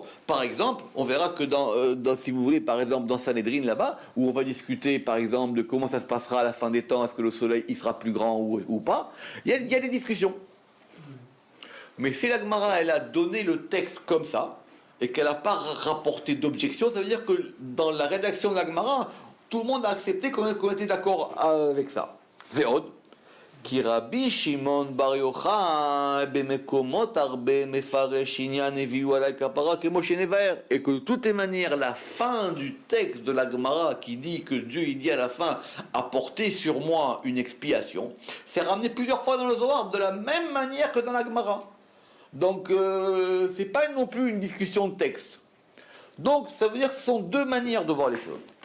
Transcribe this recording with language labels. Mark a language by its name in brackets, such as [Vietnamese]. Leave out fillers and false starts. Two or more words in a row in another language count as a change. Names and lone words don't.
[French] Par exemple, on verra que si vous voulez, par exemple, dans Sanhedrin là-bas, où on va discuter, par exemple, de comment ça se passera à la fin des temps, est-ce que le soleil il sera plus grand ou pas, il y a des discussions. Mais si la Gemara, elle a donné le texte comme ça, et qu'elle n'a pas rapporté d'objection, ça veut dire que dans la rédaction de la Gemara, tout le monde a accepté qu'on était d'accord avec ça. [Hebrew] ועוד, כי רבי שמעון בר יוחאי במקומות הרבה מפרש ענין הביאו עלי כפרה כמו שנתבאר. [French] Et que de toutes les manières, la fin du texte de la Gemara qui dit que Dieu, il dit à la fin, apportez sur moi une expiation, c'est ramené plusieurs fois dans le Zohar, de la même manière que dans la Gemara. Donc, c'est pas non plus une discussion de texte. Donc, ça veut dire que ce sont 2 manières de voir les choses.